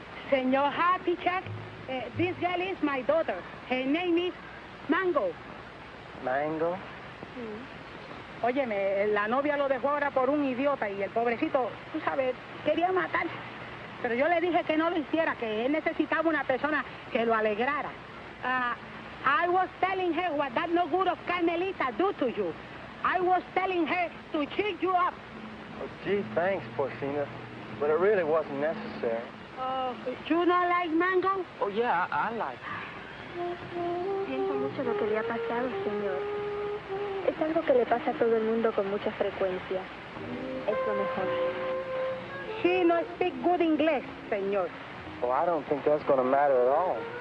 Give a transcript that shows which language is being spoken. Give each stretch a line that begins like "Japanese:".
English: Senor Happy Chuck, this girl is my daughter. Her name is Mango. Mango?
Spanish: Óyeme, la novia lo dejó ahora por un idiota y el pobrecito, tú sabes, quería matarse. Pero yo le dije que no lo hiciera, que él necesitaba una persona que lo alegrara.
English: I was telling her what that no good of Carmelita do to you. I was telling her to cheer you up. Oh, gee, thanks, Porcina. But it really wasn't necessary. Oh, you don't like Mango? Oh, yeah, I like
Spanish: Siento mucho lo que le ha pasado, señor. Es algo que le pasa a todo el mundo con mucha frecuencia. Es lo mejor.
English: She no speak good English, señor. Well, I don't think that's going to matter at all.